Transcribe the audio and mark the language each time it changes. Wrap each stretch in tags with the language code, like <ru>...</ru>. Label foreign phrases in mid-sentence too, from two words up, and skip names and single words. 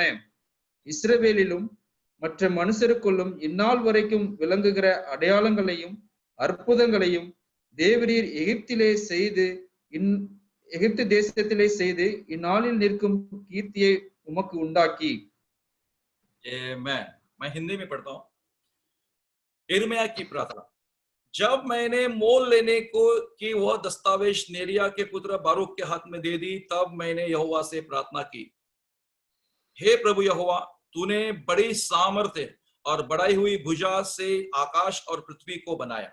<ta>இஸ்ரவேலிலும் மற்ற மனுஷருக்குள்ளும் இந்நாள் வரைக்கும் விளங்குகிற அடையாளங்களையும் அற்புதங்களையும் தேவரீர் எகிப்து தேசத்திலே செய்து இந்நாளில் நிற்கும் கீர்த்தியை உமக்கு உண்டாக்கி।</ta> <hi>मैं हिंदी में पढ़ता हूं। यिर्मयाह की प्रार्थना। जब मैंने मोल लेने को कि वह दस्तावेज नेरिया के पुत्र बारूक के हाथ में दे दी, तब मैंने यहोवा से प्रार्थना की, हे प्रभु यहोवा, तूने बड़ी सामर्थ्य और बढ़ाई हुई भुजा से आकाश और पृथ्वी को बनाया।</hi>